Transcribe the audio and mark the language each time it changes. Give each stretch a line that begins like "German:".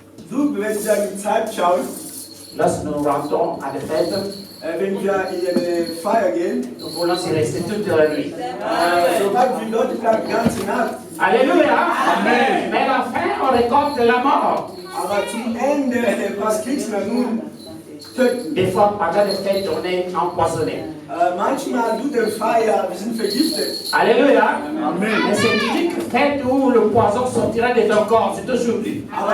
German: Du, wenn wir in die Zeit schauen,
French: lorsque nous rentrons à la fête,
German: wenn wir in eine Feier gehen,
French: nous voulons y rester toute la nuit.
German: sobald die Leute bleiben die ganze Nacht. Alléluia. Amen.
French: Mais à la fin, on récolte la mort.
German: Aber zum Ende, was kriegst du nun? Töten.
French: Des fois, pendant les fêtes, on est empoisonné.
German: Manchmal tut der Feier, wir sind vergiftet.
French: Alléluia. Amen. Mais c'est biblique. fête où le poison sortira de ton corps, c'est aujourd'hui.